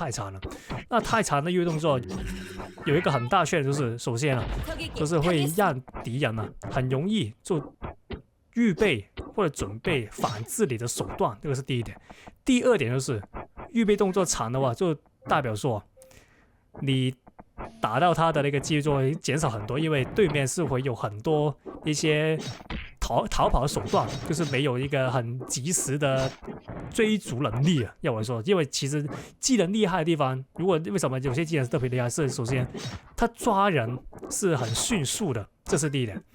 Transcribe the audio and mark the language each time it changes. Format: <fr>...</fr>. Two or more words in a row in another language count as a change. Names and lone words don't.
<zh>那太長的預備動作有一個很大缺點，就是首先啊，就是會讓敵人啊很容易就預備或者準備反制你的手段，這個是第一點。第二點就是預備動作長的話，就代表說你打到他的那個幾率就會減少很多，因為對面是會有很多一些逃跑的手段，就是沒有一個很及時的追逐能力啊。要我說，因為其實技能厲害的地方，如果為什麼有些技能是特別厲害，是首先他抓人是很迅速的，這是第一點。</zh>